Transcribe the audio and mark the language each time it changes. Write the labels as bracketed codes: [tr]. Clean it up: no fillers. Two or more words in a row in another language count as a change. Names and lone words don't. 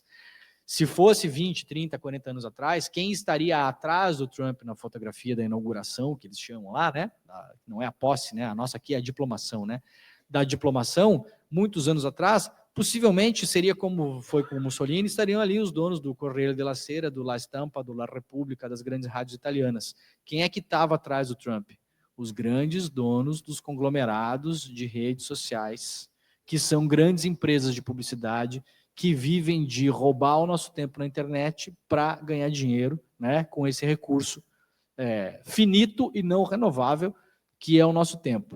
[pt] Se fosse 20, 30, 40 anos atrás, quem estaria atrás do Trump na fotografia da inauguração, que eles chamam lá, né? Não é a posse, né? A nossa aqui é a diplomação, né? Da diplomação, muitos anos atrás, possivelmente seria como foi com o Mussolini, estariam ali os donos do Corriere della Sera, do La Stampa, do La Repubblica, das grandes rádios italianas. Quem é que estava atrás do Trump? Os grandes donos dos conglomerados de redes sociais, que são grandes empresas de publicidade, que vivem de roubar o nosso tempo na internet para ganhar dinheiro, né, com esse recurso finito e não renovável, que é o nosso tempo.